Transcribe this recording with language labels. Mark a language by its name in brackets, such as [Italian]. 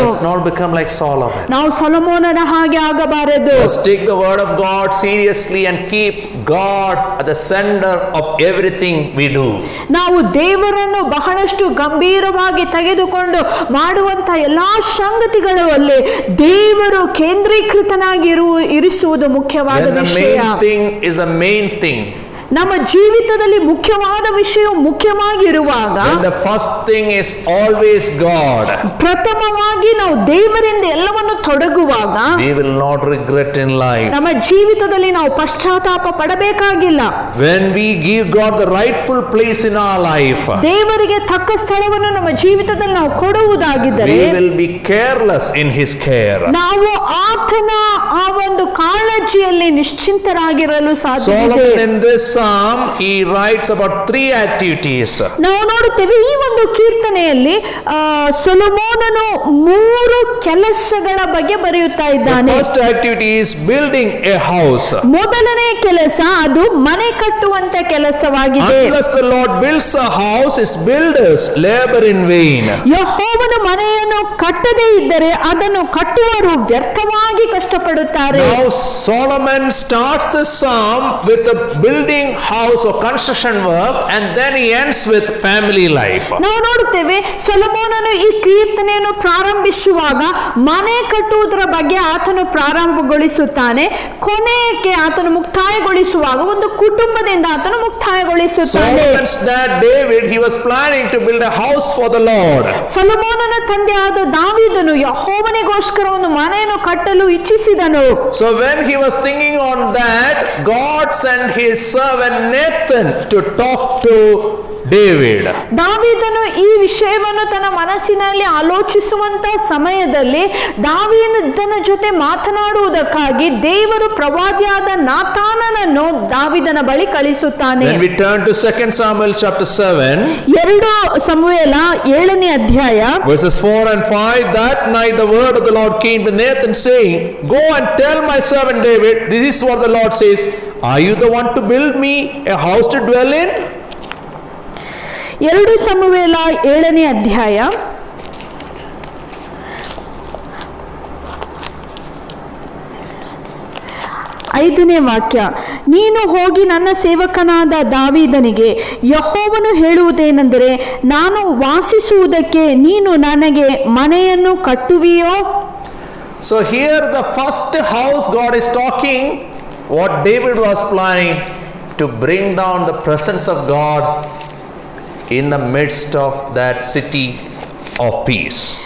[English] Let's not become like Solomon. [Kannada] ನಾವು ಸೊಲೊಮೋನನ ಹಾಗೆ ಆಗಬಾರದು. [English] Let's take the word of God seriously and keep God at the center of everything we do. [Kannada] ನಾವು ದೇವರನ್ನು ಬಹಳಷ್ಟು ಗಂಭೀರವಾಗಿ ತೆಗೆದುಕೊಂಡು ಮಾಡುವಂತ ಎಲ್ಲಾ ಸಂಗತಿಗಳಲ್ಲಿ ದೇವರು ಕೇಂದ್ರೀಕೃತನಾಗಿ ಇರಿಸುವುದು ಮುಖ್ಯವಾದ [English] When the [Kannada] ವಿಷಯ. [English] main thing is the main thing, [Kannada] ನಮ್ಮ ಜೀವಿತದಲ್ಲಿ ಮುಖ್ಯವಾದ ವಿಷಯ ಮುಖ್ಯವಾಗಿರುವಾಗ, [English] when the first thing is always God, [Kannada] ಪ್ರಥಮವಾಗಿ ನಾವು ದೇವರಿಂದ ಎಲ್ಲವನ್ನು ತೊಡಗುವಾಗ [English] we will not regret in life. [Kannada] ನಮ್ಮ ಜೀವಿತದಲ್ಲಿ ನಾವು ಪಶ್ಚಾತ್ತಾಪ ಪಡಬೇಕಾಗಿಲ್ಲ. [English] When we give God the rightful place in our life, [Kannada] ದೇವರಿಗೆ ತಕ್ಕ ಸ್ಥಳವನ್ನು ನಮ್ಮ ಜೀವಿತದಲ್ಲಿ ನಾವು ಕೊಡುವುದಾಗಿದ್ದರೆ [English] we will be careless in His care. [Kannada] ನಾವು ಆತನ ಆ ಒಂದು ಕಾಳಜಿಯಲ್ಲಿ ನಿಶ್ಚಿಂತರಾಗಿರಲು ಸಾಧ್ಯವಿದೆ. [English] Solomon in this psalm, he writes about 3 activities. [Kannada] ನಾವು ನೋಡುತ್ತೇವೆ ಈ ಒಂದು ಕೀರ್ತನೆಯಲ್ಲಿ ಸೊಲೊಮೋನನು 3 ಕೆಲಸಗಳ ಬಗ್ಗೆ ಬರೆಯುತ್ತಾ [English] The [Kannada] ಇದ್ದಾನೆ. [English] first activity is building a house. [Kannada] ಮೊದಲನೇ ಕೆಲಸ ಅದು ಮನೆ ಕಟ್ಟುವಂತ ಕೆಲಸವಾಗಿದೆ. [English] Unless the Lord builds a house, its builders labor in vain. [Kannada] ಯೆಹೋವನು ಮನೆಯನ್ನು ಕಟ್ಟದೇ ಇದ್ದರೆ ಅದನ್ನು ಕಟ್ಟುವವರು ವ್ಯರ್ಥವಾಗಿ ಕಷ್ಟಪಡುತ್ತಾರೆ. [English] Now Solomon starts the psalm with the building house or construction work, and then he ends with family life. [Kannada] ನಾವು ನೋಡುತ್ತೇವೆ ಸೊಲೊಮೋನನು ಈ ಕೀರ್ತನೆಯನ್ನು ಪ್ರಾರಂಭಿಸುವಾಗ ಮನೆ ಕಟ್ಟುವುದರ ಬಗ್ಗೆ ಆತನು ಪ್ರಾರಂಭಗೊಳಿಸುತ್ತಾನೆ, ಕೊನೆಗೆ ಆತನು ಮುಕ್ತಾಯಗೊಳಿಸುವಾಗ ಒಂದು ಕುಟುಂಬದಿಂದ ಆತನು ಮುಕ್ತಾಯಗೊಳಿಸುತ್ತಾನೆ. [English] Solomon's dad David, he was planning to build a house for the Lord. [Kannada] ಸೊಲೊಮೋನನ ತಂದೆಯಾದ ದಾವೀದನು ಯೆಹೋವನಿಗೋಸ್ಕರ ಒಂದು ಮನೆಯನ್ನು ಕಟ್ಟಲು ಇಚ್ಛಿಸಿದನು. [English] So when he was thinking on that, God sent his servant Nathan to talk to David. [Kannada] ದಾವೀದನು ಈ ವಿಷಯವನ್ನು ತನ್ನ ಮನಸ್ಸಿನಲ್ಲಿ ಆಲೋಚಿಸುವಂತ ಸಮಯದಲ್ಲಿ ದಾವೀದನ ಜೊತೆ ಮಾತನಾಡುವುದಕ್ಕಾಗಿ ದೇವರು ಪ್ರವಾದಿಯಾದ ನಾತಾನನನ್ನು ದಾವೀದನ ಬಳಿ ಕಳಿಸುತ್ತಾನೆ. [English] When we turn to 2 Samuel chapter 7, [Kannada] 2 ಸಮುವೇಲ 7ನೇ ಅಧ್ಯಾಯ [English] verses 4 and 5, that night the word of the Lord came to Nathan saying, go and tell my servant David, this is what the Lord says, are you the one to build me a house to dwell in? [Kannada] 2 ಸಮುವೇಲ 7ನೇ ಅಧ್ಯಾಯ 5ನೇ ವಾಕ್ಯ. ನೀನು ಹೋಗಿ ನನ್ನ ಸೇವಕನಾದ ದಾವೀದನಿಗೆ ಯೆಹೋವನು ಹೇಳುವುದೇನೆಂದರೆ, ನಾನು ವಾಸಿಸುವುದಕ್ಕೆ ನೀನು ನನಗೆ ಮನೆಯನ್ನು ಕಟ್ಟುವಿಯೋ? [English] So here the first house God is talking, what David was planning, to bring down the presence of God in the midst of that city of peace.